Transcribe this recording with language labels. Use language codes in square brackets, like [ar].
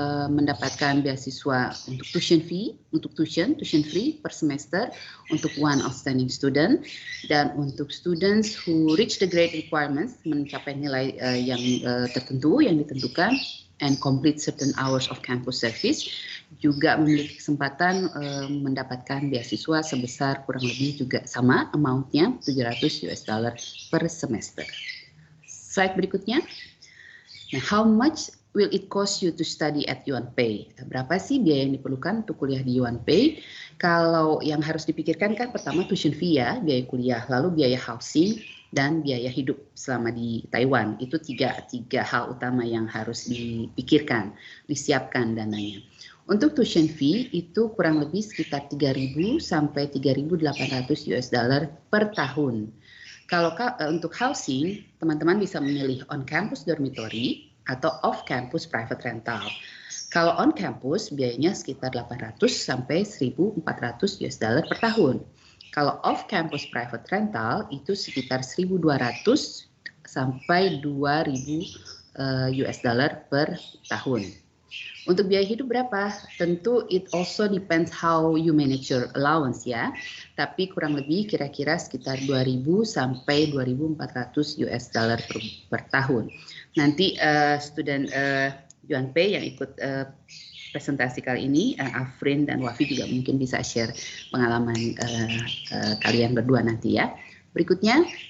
[id] mendapatkan beasiswa untuk tuition free per semester untuk [en] one outstanding student, [id] dan untuk [en] students who reach the grade requirements, [id] mencapai nilai yang tertentu yang ditentukan [en] and complete certain hours of campus service, [id] juga memiliki kesempatan mendapatkan beasiswa sebesar kurang lebih juga sama amount-nya $700 per semester. Slide berikutnya. [en] Nah, how much will it cost you to study at UNP? [id] Berapa sih biaya yang diperlukan untuk kuliah di UNP? Kalau yang harus dipikirkan kan pertama tuition fee ya, biaya kuliah, lalu biaya housing dan biaya hidup selama di Taiwan. Itu tiga hal utama yang harus dipikirkan, disiapkan dananya. Untuk tuition fee itu kurang lebih sekitar 3.000 sampai 3.800 per tahun. Kalau untuk housing, teman-teman bisa memilih on-campus dormitory atau off-campus private rental. Kalau on-campus, biayanya sekitar 800 sampai 1.400 per tahun. Kalau off-campus private rental, itu sekitar 1.200 sampai 2.000 per tahun. Untuk biaya hidup berapa? [en] Tentu it also depends how you manage your allowance ya. [id] Tapi kurang lebih kira-kira sekitar 2.000 sampai 2.400 per tahun. Nanti student UNP yang ikut presentasi kali ini, Afrin dan Wafi juga mungkin bisa share pengalaman kalian berdua nanti ya. Berikutnya.